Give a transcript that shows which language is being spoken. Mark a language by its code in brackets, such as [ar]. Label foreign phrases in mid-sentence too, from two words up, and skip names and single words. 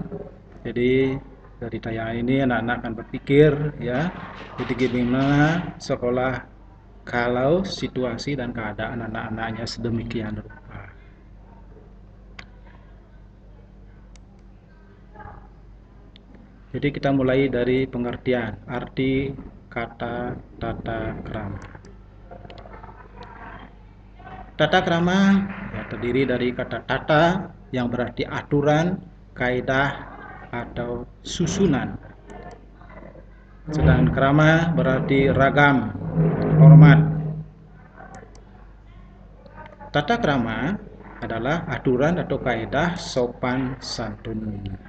[id] Jadi dari tayangan ini anak-anak akan berpikir ya, jadi gimana sekolah kalau situasi dan keadaan anak-anaknya sedemikian rupa. Jadi kita mulai dari pengertian arti kata tata krama. Tata krama ya, terdiri dari kata tata yang berarti aturan, kaidah, atau susunan. Sedangkan krama berarti ragam, hormat. Tata krama adalah aturan atau kaidah sopan santun.